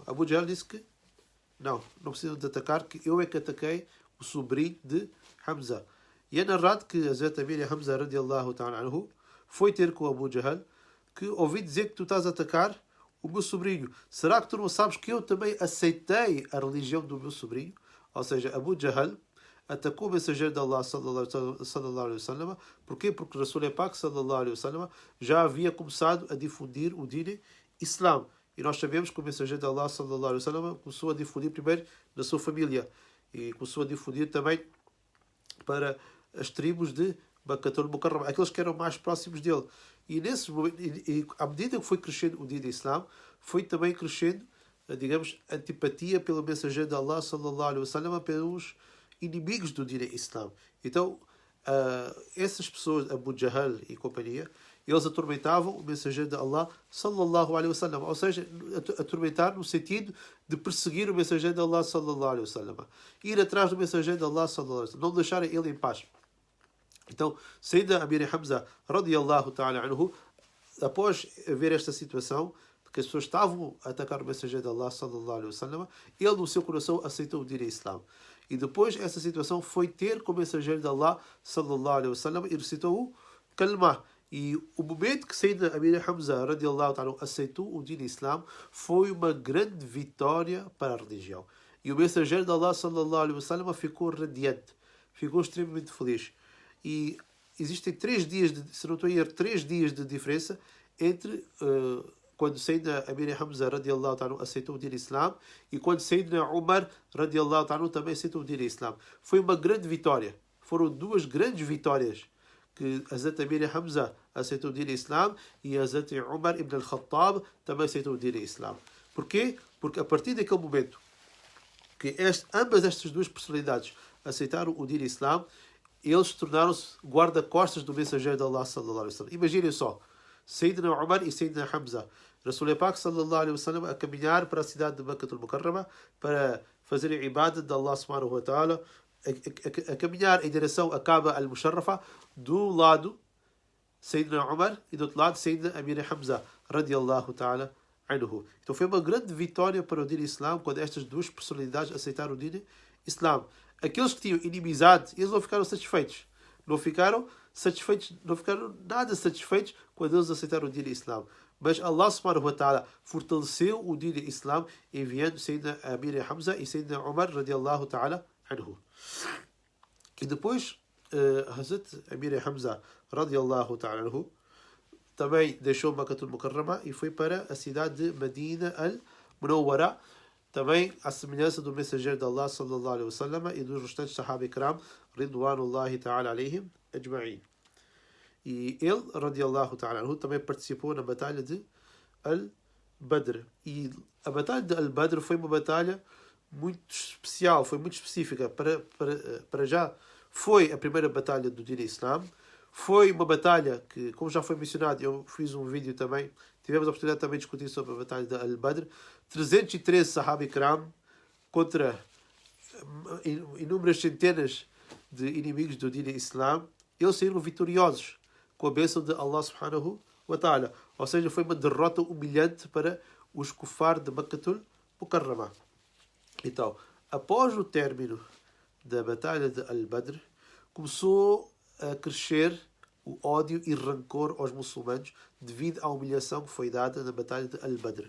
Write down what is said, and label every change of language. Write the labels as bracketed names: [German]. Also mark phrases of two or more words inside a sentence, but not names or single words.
[Portuguese] Abu Jahl disse que não precisam de atacar, que eu é que ataquei o sobrinho de Hamza. E é narrado que Hazrat Amir Hamza [Arabic] رضي الله تعالى عنه [Portuguese] foi ter com Abu Jahl, que ouvi dizer que tu estás a atacar o meu sobrinho. Será que tu não sabes que eu também aceitei a religião do meu sobrinho? Ou seja, Abu Jahl atacou o mensageiro de Allah [Arabic] صلى الله عليه وسلم. [Portuguese] Porquê? Porque o [Urdu] رسول پاک [Arabic] صلى الله عليه وسلم [Portuguese] já havia começado a difundir o [Arabic] دين إسلام. [Portuguese] E nós sabemos que o mensageiro de Allah [Arabic] صلى الله عليه وسلم [Portuguese] começou a difundir primeiro na sua família e começou a difundir também para as tribos de Makkatul Mukarrama, aqueles que eram mais próximos dele. E nesse momento, à medida que foi crescendo o [Arabic] دين إسلام, [Portuguese] foi também crescendo, digamos, antipatia pelo mensageiro de Allah [Arabic] صلى الله عليه وسلم, [Portuguese] pelos inimigos do [Arabic] دين إسلام. [Portuguese] Então, essas pessoas, Abu Jahl e companhia, eles atormentavam o mensageiro de Allah [Arabic] صلى الله عليه وسلم, [Portuguese] ou seja, atormentar no sentido de perseguir o mensageiro de Allah [Arabic] صلى الله عليه وسلم, [Portuguese] ir atrás do mensageiro de Allah [Arabic] صلى الله عليه وسلم, [Portuguese] não deixarem ele em paz. Então, Sayyidina Amir Hamza [Arabic] رضي الله تعالى عنه, [Portuguese] após ver esta situação, que as pessoas estavam a atacar o mensageiro de Allah [Arabic] صلى الله عليه وسلم, [Portuguese] ele no seu coração aceitou o [Arabic] دين إسلام. [Portuguese] E depois essa situação foi ter com o mensageiro de Allah [Arabic] صلى الله عليه وسلم [Portuguese] e recitou o Kalmah. E o momento que Sayyidina Amir Hamza [Arabic] رضي الله تعالى [Portuguese] aceitou o [Arabic] دين إسلام [Portuguese] foi uma grande vitória para a religião. E o mensageiro de Allah [Arabic] صلى الله عليه وسلم [Portuguese] ficou radiante, ficou extremamente feliz. E existem 3 dias, se não estou a errar, 3 dias de diferença entre quando Sayyidina Amir Hamza [Arabic] رضي الله تعالى [Portuguese] aceitou o [Arabic] دين إسلام [Portuguese] e quando Sayyidina Umar [Arabic] رضي الله تعالى [Portuguese] também aceitou o [Arabic] دين إسلام. [Portuguese] Foi uma grande vitória. Foram 2 grandes vitórias, que Hazrat Amir Hamza aceitou o [Arabic] دين إسلام [Portuguese] e Hazrat Umar ibn al-Khattab também aceitou o [Arabic] دين إسلام. [Portuguese] Porquê? Porque a partir daquele momento que ambas estas 2 personalidades aceitaram o [Arabic] دين إسلام, [Portuguese] eles tornaram-se guarda-costas do mensageiro de Allah [Arabic] صلى الله عليه وسلم. [Portuguese] Imaginem só, Sayyidina Umar e Sayyidina Hamza, [Urdu] رسول پاک [Arabic] صلى الله عليه وسلم, [Portuguese] a caminhar para a cidade de Makkatul Mukarrama para fazerem ibadat de Allah [Arabic] سبحانه وتعالى, [Portuguese] a caminhar em direção à Kaaba al-Musharrafa, do lado Sayyidina Umar e do outro lado Sayyidina Amir Hamza [Arabic] رضي الله تعالى عنه. [Portuguese] Então foi uma grande vitória para o [Arabic] دين إسلام [Portuguese] quando estas 2 personalidades aceitaram o [Arabic] دين إسلام. [Portuguese] Aqueles que tinham inimizade, eles não ficaram satisfeitos. Não ficaram nada satisfeitos quando eles aceitaram o [Arabic] دين إسلام. [Portuguese] Mas Allah [Arabic] سبحانه وتعالى [Portuguese] fortaleceu o [Arabic] دين إسلام [Portuguese] enviando Sayyidina Amir Hamza e Sayyidina Umar [Arabic] رضي الله تعالى عنه. [Portuguese] E depois Hazrat Amir Hamza [Arabic] رضي الله تعالى عنه [Portuguese] também deixou Makkatul Mukarrama e foi para a cidade de Medina al-Munawwara, também à semelhança do mensageiro de Allah [Arabic] صلى الله عليه وسلم [Portuguese] e dos restantes [Arabic] صحابة كرام رضوان الله تعالى عليهم أجمعين. [Portuguese] E ele, [Arabic] رضي الله تعالى عنه, [Portuguese] também participou na batalha de Al-Badr. E a batalha de Al-Badr foi uma batalha muito especial, foi muito específica. Para já foi a primeira batalha do [Arabic] دين إسلام, [Portuguese] Foi uma batalha que, como já foi mencionado, eu fiz um vídeo também, tivemos a oportunidade também de discutir sobre a batalha de Al-Badr. 313 [Arabic] صحابة كرام [Portuguese] contra inúmeras centenas de inimigos do [Arabic] دين إسلام. [Portuguese] Eles saíram vitoriosos com a bênção de Allah [Arabic] سبحانه وتعالى. [Portuguese] Ou seja, foi uma derrota humilhante para os kufar de Makkatul Mukarramah. Então, após o término da batalha de Al-Badr, começou a crescer o ódio e rancor aos muçulmanos devido à humilhação que foi dada na batalha de Al-Badr.